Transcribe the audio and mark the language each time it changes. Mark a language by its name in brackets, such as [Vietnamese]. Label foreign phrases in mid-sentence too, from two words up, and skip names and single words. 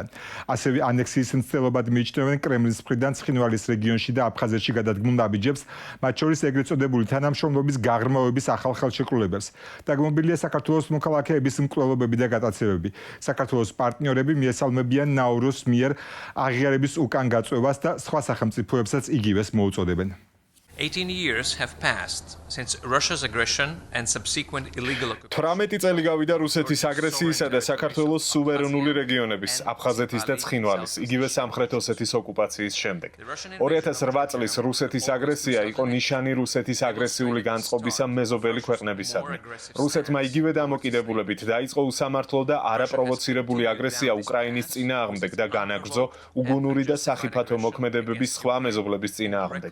[Georgian] ასევე ანექსიის მცდელობად მიიჩნევენ კრემლის მხრიდან ცხინვალის რეგიონში და აფხაზეთში გადადგმულ ნაბიჯებს, მათ შორის ეგრეთ წოდებული თანამშრომლობის გაღრმავების ახალ ხელშეკრულებებს. დაგმობილია საქართველოს მოქალაქეების მკვლელობები და გატაცებები. საქართველოს პარტნიორები მიესალმებიან ნაურუს მიერ აღიარების უკან გაწევას და სხვა სახელმწიფოებსაც იგივეს მოუწოდებენ. [English] 18 years have passed since Russia's aggression and subsequent illegal occupation. [Georgian] 18 წელი გავიდა რუსეთის აგრესიისა და საქართველოს სუვერენული რეგიონების, აფხაზეთის და ცხინვალის, იგივე სამხრეთ ოსეთის ოკუპაციის შემდეგ. 2008 წლის რუსეთის აგრესია იყო ნიშანი რუსეთის აგრესიული განწყობისა მეზობელი ქვეყნებისადმი. რუსეთმა იგივე დამოკიდებულებით დაიწყო უსამართლო და არაპროვოცირებული აგრესია უკრაინის წინააღმდეგ და განაგრძო უგუნური და სახიფათო მოქმედებების სხვა მეზობლების წინააღმდეგ.